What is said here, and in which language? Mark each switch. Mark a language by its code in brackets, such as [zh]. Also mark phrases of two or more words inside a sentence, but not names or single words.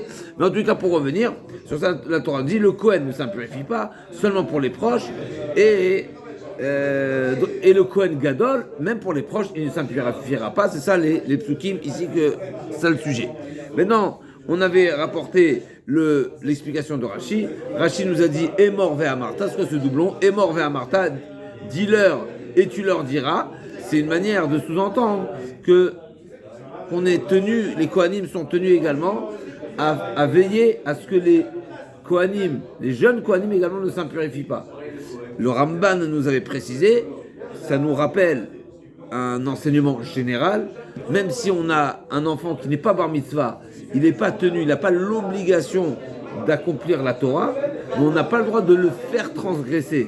[fr] Mais en tout cas, pour revenir sur ça, la Torah dit le Kohen ne s'impurifie pas, seulement pour les proches, et le [he] כהן גדול, [fr] même pour les proches, il ne s'impurifiera pas. C'est ça les psukim ici, que c'est ça le sujet. Maintenant, on avait rapporté l'explication de Rashi. Rashi nous a dit [he] אמור ואמרת, [fr] c'est quoi ce doublon? [he] אמור ואמרת, [fr] dis-leur et tu leur diras. C'est une manière de sous-entendre qu'on est tenu, les Kohanim sont tenus également à veiller à ce que les Kohanim, les jeunes Kohanim également ne s'impurifient pas. Le Ramban nous avait précisé, ça nous rappelle un enseignement général, même si on a un enfant qui n'est pas [he] בר מצווה, [fr] il n'est pas tenu, il n'a pas l'obligation d'accomplir la Torah, mais on n'a pas le droit de le faire transgresser.